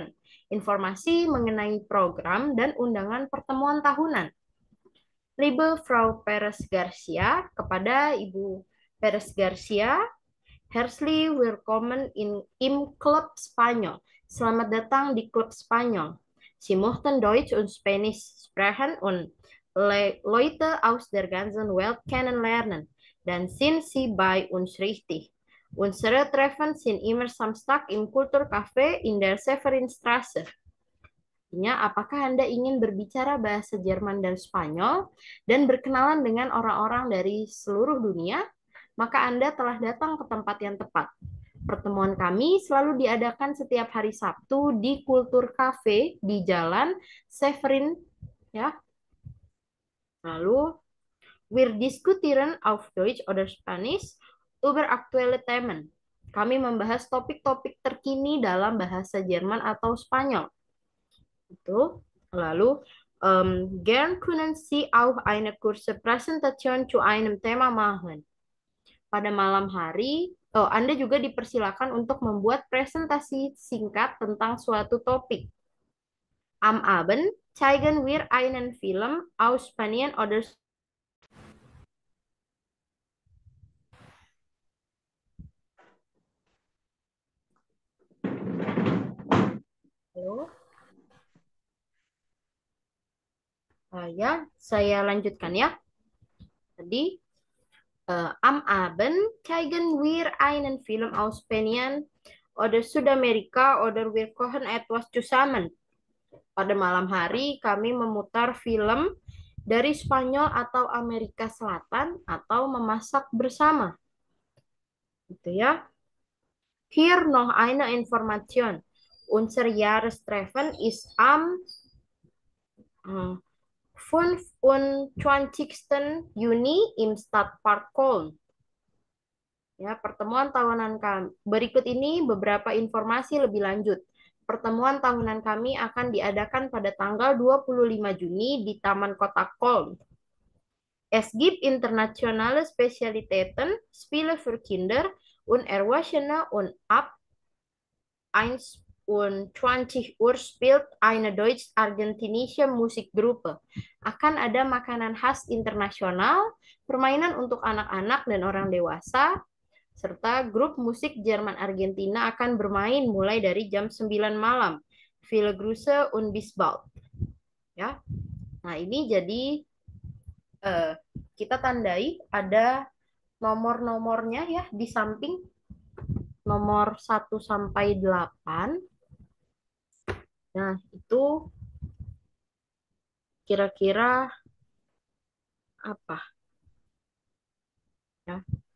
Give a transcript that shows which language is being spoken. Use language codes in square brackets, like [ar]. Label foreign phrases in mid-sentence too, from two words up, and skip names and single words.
[id] Informasi mengenai program dan undangan pertemuan tahunan. [de] Liebe Frau Perez Garcia, [id] kepada Ibu [de] Perez Garcia, herzlich willkommen im Club Spanyol. [id] Selamat datang di klub Spanyol. [de] Sie möchten Deutsch und Spanish sprechen und Leute aus der ganzen Welt kennenlernen. Dann sind Sie bei uns richtig. Unsere Treffen sind immer Samstag im Kulturcafé in der Severinstraße. [id] Artinya, apakah Anda ingin berbicara bahasa Jerman dan Spanyol dan berkenalan dengan orang-orang dari seluruh dunia? Maka Anda telah datang ke tempat yang tepat. Pertemuan kami selalu diadakan setiap hari Sabtu di Kultur Cafe di Jalan Severin, ya. Lalu, [de] wir diskutieren auf Deutsch oder Spanish über aktuelle Themen. [id] Kami membahas topik-topik terkini dalam bahasa Jerman atau Spanyol. Itu. Lalu, [de] gern können Sie auch eine kurze Präsentation zu einem Thema machen. [id] Pada malam hari, Anda juga dipersilakan untuk membuat presentasi singkat tentang suatu topik. [de] Am Abend zeigen wir einen Film aus Spanien oder Halo. [id] Ya, saya lanjutkan ya. Tadi, [de] am Abend zeigen wir einen Film aus Spanien oder Südamerika oder wir kochen etwas zusammen. [id] Pada malam hari, kami memutar film dari Spanyol atau Amerika Selatan atau memasak bersama. Gitu ya. [de] Hier noch eine Information. Unser Jahrestreffen ist am 25. Juni im Stadtpark Köln. [id] Ya, pertemuan tahunan kami. Berikut ini beberapa informasi lebih lanjut. Pertemuan tahunan kami akan diadakan pada tanggal 25 Juni di Taman Kota Köln. [de] Es gibt internationale Spezialitäten, Spiele für Kinder und Erwachsene und ab 21 Uhr spielt eine deutsch-argentinische Musikgruppe. [id] Akan ada makanan khas internasional, permainan untuk anak-anak dan orang dewasa, serta grup musik Jerman Argentina akan bermain mulai dari jam 9 malam. [de] Viele Grüße und bis bald. [id] Ya. Nah, ini jadi kita tandai ada nomor-nomornya ya di samping nomor 1 sampai 8. Nah, itu kira-kira apa ya?